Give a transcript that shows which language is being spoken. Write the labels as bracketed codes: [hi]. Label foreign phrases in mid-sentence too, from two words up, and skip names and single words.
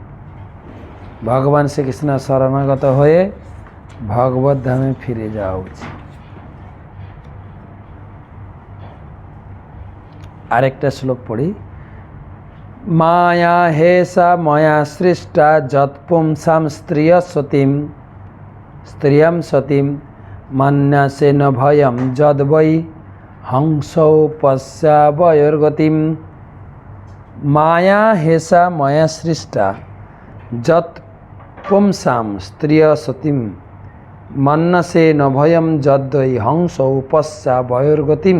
[bn] ভগবান শ্রীকৃষ্ণ শরণাগত হয়ে ভগবত ধামে ফিরে যাওয়া উচিত। আরেকটা শ্লোক পড়ি। [sa] মায়া হেসা ময়া সৃষ্টা যৎপুংসাম স্ত্রিয়ম সতীম মান্যাসে ন ভয়ম যদ বৈ হংসৌ পশ্যাবয়োর্গতিম। মায়া হেসা ময়া সৃষ্টা যৎ পুংসাম স্ত্রিয় সতীম মান্যাসে ন ভয়ম যদ্বৈ হংসৌ পশ্যাবয়োর্গতিম।